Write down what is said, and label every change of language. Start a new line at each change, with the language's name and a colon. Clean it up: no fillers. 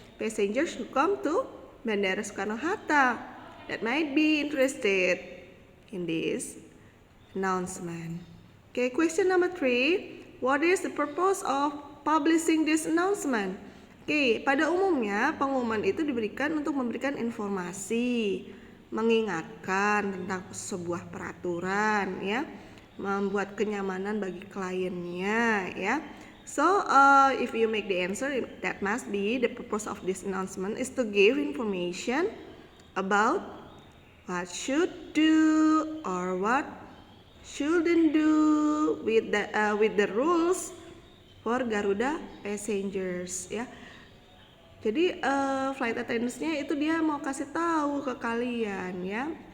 English: Passengers who come to Bandara Soekarno-Hatta that might be interested in this announcement. Okay, question number 3. What is the purpose of publishing this announcement?
Indonesian: Okay, pada umumnya pengumuman itu diberikan untuk memberikan informasi, mengingatkan tentang sebuah peraturan ya, membuat kenyamanan bagi kliennya ya.
English: So, if you make the answer, that must be the purpose of this announcement is to give information about what should do or what shouldn't do with the rules for Garuda passengers ya.
Indonesian: Jadi flight attendants-nya itu dia mau kasih tahu ke kalian ya.